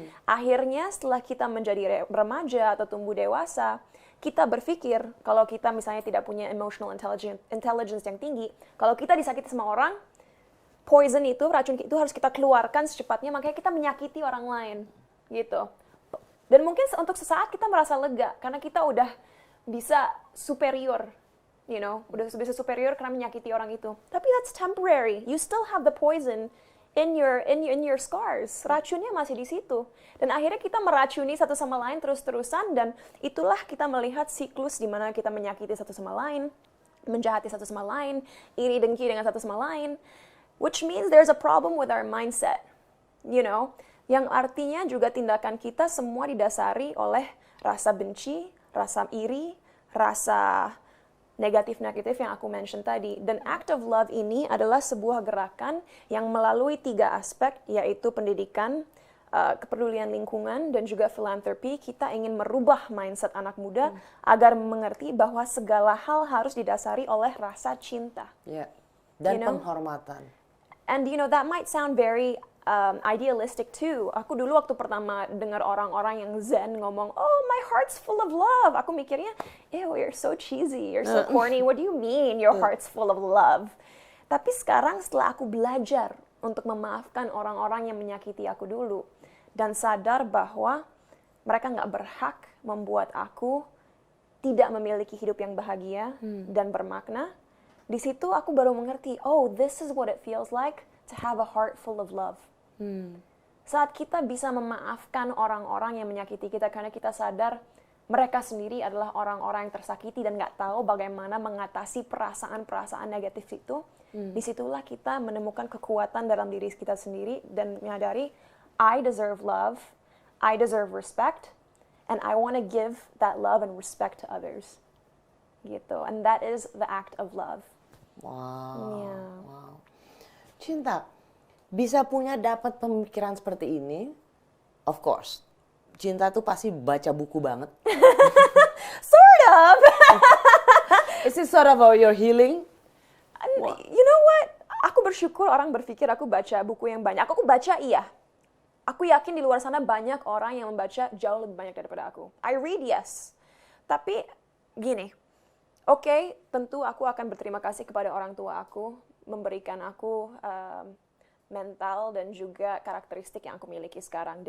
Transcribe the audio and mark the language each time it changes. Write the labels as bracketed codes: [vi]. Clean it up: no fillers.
[id] Akhirnya setelah kita menjadi remaja atau tumbuh dewasa, kita berpikir kalau kita misalnya tidak punya emotional intelligence yang tinggi, kalau kita disakiti sama orang, poison itu, racun itu harus kita keluarkan secepatnya, makanya kita menyakiti orang lain, gitu. Dan mungkin untuk sesaat kita merasa lega, karena kita udah bisa superior, udah bisa superior karena menyakiti orang itu. Tapi [en] that's temporary. You still have the poison in your scars. [id] Racunnya masih di situ. Dan akhirnya kita meracuni satu sama lain terus-terusan, dan itulah kita melihat siklus di mana kita menyakiti satu sama lain, menjahati satu sama lain, iri dengki dengan satu sama lain. [en] Which means there's a problem with our mindset. [id] Yang artinya juga tindakan kita semua didasari oleh rasa benci, rasa iri, rasa negatif-negatif yang aku mention tadi. Dan Act of Love ini adalah sebuah gerakan yang melalui 3 aspek, yaitu pendidikan, kepedulian lingkungan dan juga filantropi, kita ingin merubah mindset anak muda agar mengerti bahwa segala hal harus didasari oleh rasa cinta. Ya. Dan [en] You know? [id] penghormatan. [en] And that might sound very idealistic too. [id] Aku dulu waktu pertama dengar orang-orang yang zen ngomong, [en] oh my heart's full of love. [id] Aku mikirnya, [en] ew, you're so cheesy, you're so corny. What do you mean your heart's full of love? [id] Tapi sekarang setelah aku belajar untuk memaafkan orang-orang yang menyakiti aku dulu, dan sadar bahwa mereka nggak berhak membuat aku tidak memiliki hidup yang bahagia dan bermakna, di situ aku baru mengerti, oh, [en] this is what it feels like to have a heart full of love. [id] Saat kita bisa memaafkan orang-orang yang menyakiti kita karena kita sadar mereka sendiri adalah orang-orang yang tersakiti dan nggak tahu bagaimana mengatasi perasaan-perasaan negatif itu, disitulah kita menemukan kekuatan dalam diri kita sendiri dan menyadari, [en] I deserve love, I deserve respect, and I want to give that love and respect to others. [id] Gitu. [en] And that is the act of love. Wow. Yeah. Wow. [id] Cinta, bisa punya dapat pemikiran seperti ini, [en] of course. [id] Cinta tuh pasti baca buku banget. [en] Sort of. Is it sort of your healing? You know what? [id] Aku bersyukur orang berpikir aku baca buku yang banyak. Aku baca iya. Aku yakin di luar sana banyak orang yang membaca jauh lebih banyak daripada aku. [en] I read, yes. [id] Tapi gini, oke, tentu aku akan berterima kasih kepada orang tua aku, memberikan aku mental dan juga karakteristik yang aku miliki sekarang.